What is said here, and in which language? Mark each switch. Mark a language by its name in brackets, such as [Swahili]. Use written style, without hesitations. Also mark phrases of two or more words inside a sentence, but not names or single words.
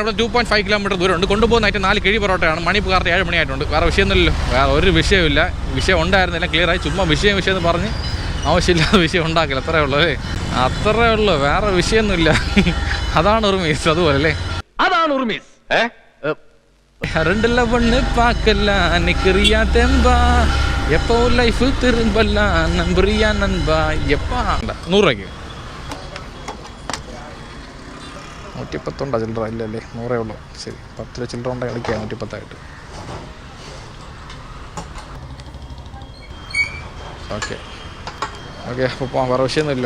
[Malayalam] ഇവിടെ 2.5 കിലോമീറ്റർ ദൂരമുണ്ട്. കൊണ്ടുപോകുന്നതായിട്ട് 4 കിഴി പൊറോട്ടയാണ്. മണി ഇപ്പോൾ കറക്റ്റ് 7 മണിയായിട്ടുണ്ട്. വേറെ വിഷയമൊന്നുമില്ലല്ലോ. വേറെ ഒരു വിഷയമില്ല. വിഷയം ഉണ്ടായിരുന്നില്ല, ക്ലിയറായി. ചുമ്മാ വിഷയം എന്ന് പറഞ്ഞ് ആവശ്യമില്ലാത്ത വിഷയം ഉണ്ടാക്കില്ല. അത്രേ ഉള്ളൂ അല്ലേ? അത്രേ ഉള്ളൂ, വേറെ വിഷയമൊന്നുമില്ല. അതാണ് ഉറുമീസ്. അതുപോലെ അല്ലേ? അതാണ് ഉറുമീസ്. [Tamil] ரெண்டுல ஒண்ணு பார்க்கலாம் நிக்கிறியா தெம்பா எப்போ லைஃப் திரும்பலாம் நம்புறியா நண்பா எப்பா [Malayalam] 100 രൂപയ്ക്ക് 110 ചില്ലറ ഇല്ലല്ലേ? 100 ഉള്ളൂ. ശരി, 10 രൂപ ചില്ലറ ഉണ്ടെങ്കിൽ കളിക്കാം 110 ഓക്കെ ഓക്കെ. അപ്പോൾ പോകാൻ വേറെ വിഷയമൊന്നുമില്ല.